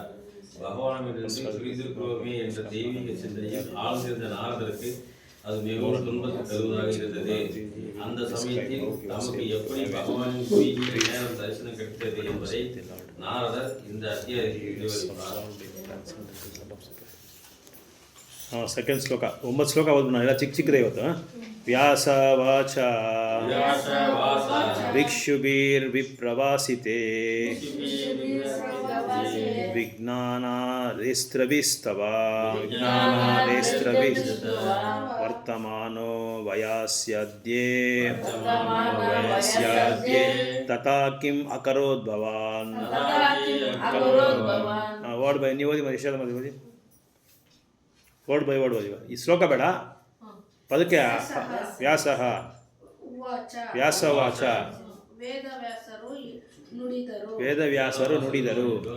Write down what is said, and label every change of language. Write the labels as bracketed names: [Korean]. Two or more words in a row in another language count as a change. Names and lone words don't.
[Tamil] பகவானிடமிருந்து பிரிந்திருக்கிறோமே என்ற தெய்வீக சிந்தனையில் ஆழ்ந்திருந்த நாரதருக்கு அது மிகவும் துன்பத்தை தருவதாக இருந்தது. அந்த சமயத்தில் நமக்கு எப்படி பகவானின் குறுகிய நேரம் தரிசனம் கிடைத்தது என்பதை நாரதர் இந்த அத்தியாயத்தில் விவரித்தார். [Kannada] ಸೆಕೆಂಡ್ ಶ್ಲೋಕ 9 ಶ್ಲೋಕ ಓದ್ಬಿಡೋಣ. ಎಲ್ಲ ಚಿಕ್ಕದೇ ಇವತ್ತು. [Sanskrit] ವ್ಯಾಸವಾಚ ಭಿಕ್ಷುಭಿರ್ವಿಪ್ರವಾಸಿತೆ ವಿಜ್ಞಾನಾದೇಸ್ತ್ರಭಿಸ್ತವ ವರ್ತಮಾನೋ ವಯಾಸ್ಯಾದ್ಯೇ ತಥಾ ಕಿಂ ಅಕರೋದ್ ಭವಾನ್. [English] word by [Kannada] ನೀವು ಓದಿ ಮತ್ತೆ ಇಷ್ಟ ಮತ್ತೆ ಓದಿ. [English] word by word ಓದಿ. [Kannada] ಈ ಶ್ಲೋಕ ಬೇಡ, ಪದಕ್ಕೆ ವ್ಯಾಸವಾಚ ವೇದವ್ಯಾಸರು ನುಡಿದರು.